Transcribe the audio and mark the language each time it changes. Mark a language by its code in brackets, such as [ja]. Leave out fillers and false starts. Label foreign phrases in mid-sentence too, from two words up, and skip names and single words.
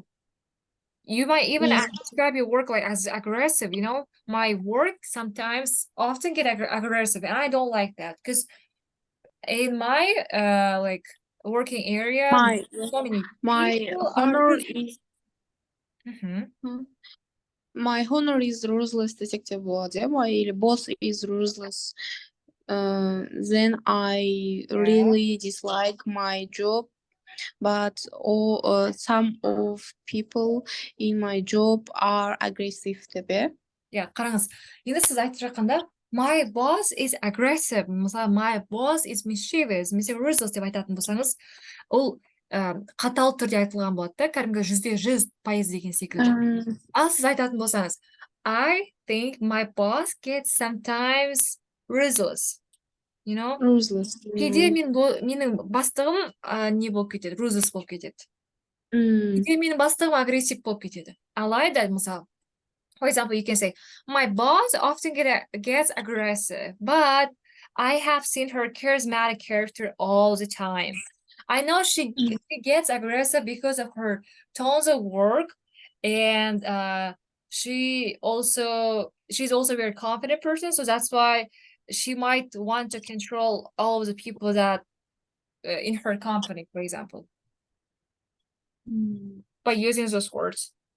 [en] You might even describe your work like as aggressive, my work sometimes often get aggressive, and I don't like that because in my working area, so many people honor are... is my honor is ruthless [kk] десек те болады, иә? [en] My boss is ruthless. Then I really dislike my job. But some of people in my job are aggressive деп. [kk] Yeah, қараңыз. Енді сіз айтып жатқанда [en] my boss is aggressive, [kk] мысалы [en] my boss is mischievous, ruthless [kk] деп айтатын болсаңыз, ол қатал түрде айтылған болады да, кәдімгі 100% деген секілді. Ал сіз айтатын болсаңыз, [en] I think my boss gets sometimes ruthless. Ruthless. [kk] Кейде менің бастығым не болып кетеді, ruthless болып кетеді. Темені бастығы агрессив болып кетеді. Алайда, мысалы, [en] for example, you can say, my boss often gets aggressive, but I have seen her charismatic character all the time. I know she gets aggressive because of her tones of work, and she's also a very confident person, so that's why she might want to control all of the people that in her company, for example, by using those words.